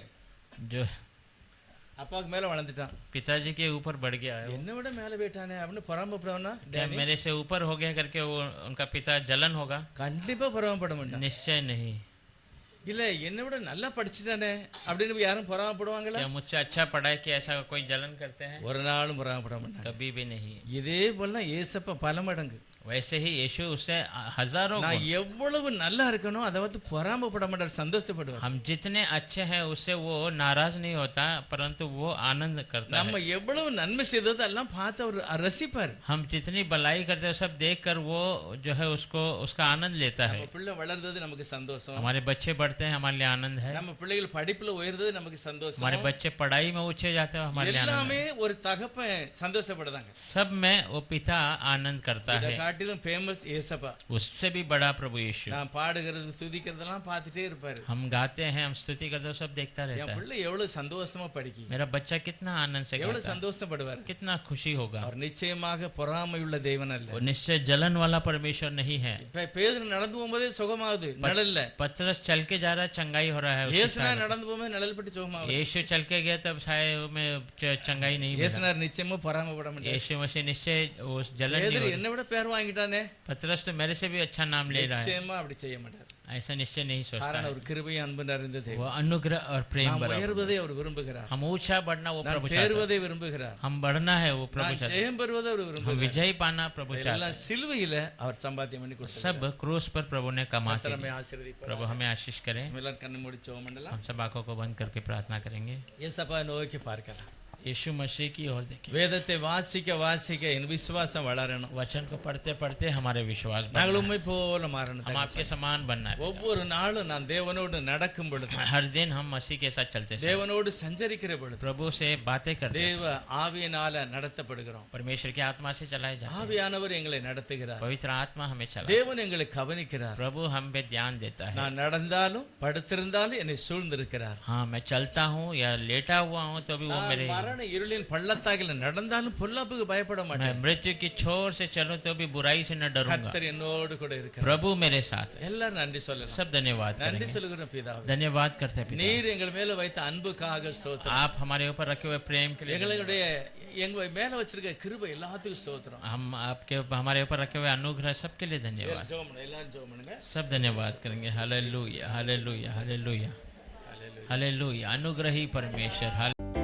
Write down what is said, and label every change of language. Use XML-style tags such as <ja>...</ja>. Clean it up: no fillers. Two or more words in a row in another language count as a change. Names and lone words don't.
<hi>जो</hi> <ta>அப்பாவுக்கு மேல வளர்ந்துட்டான்,</ta> <hi>पिताजी के ऊपर बढ़ गया है,</hi> <ta>என்னை விட மேல போயிட்டானே அப்படின்னு பொறாமப்படுவானா?</ta> <hi>क्या मेरे से ऊपर हो गया करके वो उनका पिता जलन होगा?</hi> <ta>கண்டிப்பா பொறாமப்பட மாட்டான்.</ta> <hi>निश्चय नहीं।</hi> <ta>இல்ல என்னை விட நல்லா படிச்சுட்டானே அப்படின்னு யாரும் பொறாமப்படுவாங்களா?</ta> <hi>क्या मुझसे अच्छा पढ़ा है कि ऐसा कोई जलन करते हैं?</hi> <ta>ஒரு நாளும் பொறாமப்பட மாட்டாங்க.</ta> <hi>कभी भी नहीं।</hi> <ta>இதே போல ஏசப்பா பல மடங்கு</ta> <hi>वैसे ही यीशु उससे हजारों</hi> <ta>நான்</ta> <hi>गुण।</hi> <ta>எவ்வளவு நல்லா இருக்கணும் அதை வந்து பொறாமப்பட மாட்டார், சந்தோஷப்படுவார்.</ta> <hi>हम जितने अच्छे हैं उससे वो नाराज नहीं होता परंतु वो आनंद करता</hi> <ta>நம்ம</ta> <hi>है।</hi> <ta>எவ்வளவு நன்மை செய்தது எல்லாம் பார்த்து அவர் ரசிப்பார்.</ta> <hi>हम जितनी भलाई करते हैं सब देखकर वो जो है उसको उसका आनंद लेता है।</hi> <ta>நம்ம பிள்ளை வளர்றது நமக்கு சந்தோஷம்,</ta> <hi>हमारे बच्चे बढ़ते हैं हमारे लिए आनंद है।</hi> <ta>நம்ம பிள்ளைகள் படிப்புல உயர்றது நமக்கு சந்தோஷம்.</ta> <hi>हमारे बच्चे पढ़ाई में ऊंचे जाते हैं हमारे लिए आनंद</hi> <ta>எல்லாமே</ta> <hi>है।</hi> <ta>ஒரு தகப்பன் சந்தோஷப்படுதாங்க.</ta> <hi>सब में वो पिता आनंद करता</hi> <ta>இதை</ta> <hi>है।</hi> <ta>காட்டிலும் காட்டிலும் ஃபேமஸ் ஏசப்பா.</ta> <hi>उससे भी बड़ा प्रभु यीशु।</hi> <ta>நான் பாடுகிறது துதிக்கிறதெல்லாம் பார்த்துட்டே இருப்பாரு.</ta> <hi>हम गाते हैं, हम स्तुति करते हैं, सब देखता</hi> <ta>என்</ta> <hi>रहता है।</hi> <ta>பிள்ளை எவ்வளவு சந்தோஷமா படிக்கி,</ta> <hi>मेरा बच्चा कितना आनंद से</hi> <ta>எவ்வளவு</ta> <hi>गाता है,</hi> <ta>சந்தோஷப்படுவார்.</ta> <hi>कितना खुशी होगा।</hi> <ta>அவர் நிச்சயமாக பொறாமையுள்ள தேவன் அல்ல.</ta> <hi>वो निश्चय जलन वाला परमेश्वर नहीं है।</hi> <ta>இப்ப பேதுரு நடந்து போகும்போதே சுகமாகுது, நிழல்ல.</ta> <hi>पतरस चल के जा रहा है, चंगाई हो रहा है उसकी</hi> <ta>இயேசுனா</ta> <hi>साय में।</hi> <ta>நடந்து போகும்போது நிழல் பட்டு சுகமாகுது.</ta> <hi>यीशु चल के गया तब साय में चंगाई नहीं मिला।</hi> <ta>இயேசுனார் நிச்சயமா பொறாமைப்பட மாட்டார்.</ta> <hi>यीशु मसीह निश्चय उस जलन नहीं</hi> <ta>பேதுரு</ta> <hi>हो रही।</hi> <ta>என்னை விட பேர் வாங்கிட்டானே,</ta> <hi>पतरस तो मेरे से भी अच्छा नाम ले रहा है,</hi> <ta>நிச்சயமா அப்படி செய்ய மாட்டார்.</ta> <hi>ऐसा निश्चय नहीं सोचता</hi> <ta>காரணம்</ta> <hi>है।</hi> <ta>அவர் கிருபையும் அன்பு நிறைந்த தேவன்.</ta> <hi>वो अनुग्रह और प्रेम</hi> <ta>நாம்</ta> <hi>भरा हुआ।</hi> <ta>உயர்வதை அவர் விரும்புகிறார்.</ta> <hi>हम ऊंचा बढ़ना वो</hi> <ta>நாம்</ta> <hi>प्रभु चाहता है।</hi> <ta>தேர்வதை விரும்புகிறார்.</ta> <hi>हम बढ़ना है वो प्रभु</hi> <ta>நாம்</ta> <hi>चाहता है।</hi> <ta>ஜெயம் பெறுவதை அவர்</ta> <hi>हम</hi> <ta>விரும்புகிறார்.</ta> <hi>विजय पाना प्रभु चाहता</hi> <ta>எல்லாம் சிலுவையில அவர் சம்பாத்தியம் பண்ணி</ta> <hi>है।</hi> <ta>கொடுத்தார்.</ta> <hi>सब क्रूस पर प्रभु ने कमा के</hi> <ta>கர்த்தர் நம்மை</ta> <hi>दिया।</hi> <ta>ஆசீர்வதிப்பார்.</ta> <hi>प्रभु हमें आशीष करें।</hi> <ta>நம்ம எல்லாரும் கண்ணு மூடி ஜெபம் பண்ணலாம்.</ta> <hi>हम सब आंखों को बंद करके प्रार्थना करेंगे।</hi> <ta>ஏசப்பா நோக்கி பார்க்கலாம்.</ta> <hi>यीशु मसीह की ओर देखें।</hi> <ta>வேதத்தை வாசிக்க வாசிக்க என் விசுவாசம் வளரணும்.</ta> <hi>वचन को पढ़ते पढ़ते हमारे विश्वास बढ़ना</hi> <ta>நாங்கள்</ta> <hi>है।</hi> <ta>உம்மை போல மாறணும்.</ta> <hi>हम आपके समान बनना है।</hi> <ta>ஒவ்வொரு நாளும் நான் தேவனோடு நடக்கும் பொழுது,</ta> <hi>हर दिन हम मसीह के साथ चलते हैं,</hi> <ta>தேவனோடு சஞ்சரிக்கிற பொழுது</ta> <hi>प्रभु से बातें करते हैं,</hi> <ta>தேவ ஆவியினால நடத்தப்படுகிறோம்.</ta> <hi>परमेश्वर की आत्मा से चलाए जाते हैं।</hi> <ta>ஆவியானவர் எங்களை நடத்துகிறார்.</ta> <hi>पवित्र आत्मा हमें चला,</hi> <ta>தேவன் எங்களை கவனிக்கிறார்.</ta> <hi>प्रभु हम पे ध्यान देता है।</hi> <ta>நான் நடந்தாலும் படுத்திருந்தாலும் என்னை சூழ்ந்திருக்கிறார்.</ta> <hi>हाँ, मैं चलता हूँ या लेटा हुआ हूँ तो भी वो</hi> <ta>நான்</ta> <hi>मेरे,</hi> <ta>மரண இருளின் பள்ளத்தாக்கில் நடந்தாலும் பொல்லாப்புக்கு பயப்பட</ta> <hi>मैं</hi> <ta>மாட்டேன்.</ta> <hi>मृत्यु की छोर से चलूं तो भी बुराई से न डरूंगा।</hi> <ta>கர்த்தர் என்னோடு கூட இருக்கிறார்.</ta> <hi>प्रभु मेरे साथ है।</hi> <ta>எல்லாரும் நன்றி சொல்லலாம்.</ta> <hi>सब धन्यवाद</hi> <ta>நன்றி</ta> <hi>करेंगे।</hi> <ta>சொல்லுகிறோம் பிதாவே.</ta> <hi>धन्यवाद करते हैं पिता।</hi> <ta>நீர் எங்கள் மேல வைத்த அன்புக்காக ஸ்தோத்திரம்.</ta> <hi>आप हमारे ऊपर रखे हुए प्रेम के लिए धन्यवाद।</hi> <ta>எங்களுடைய எங்க மேல வச்சிருக்க கிருபை எல்லாத்துக்கும் ஸ்தோத்திரம்.</ta> <hi>हम आपके हमारे ऊपर रखे हुए अनुग्रह सबके लिए धन्यवाद।</hi> <ta>ஜெபம் பண்ணுங்க, எல்லாரும் ஜெபம் பண்ணுங்க.</ta> <hi>सब धन्यवाद करेंगे। हालेलुया, हालेलुया, हालेलुया, हालेलुया। अनुग्रही परमेश्वर।</hi>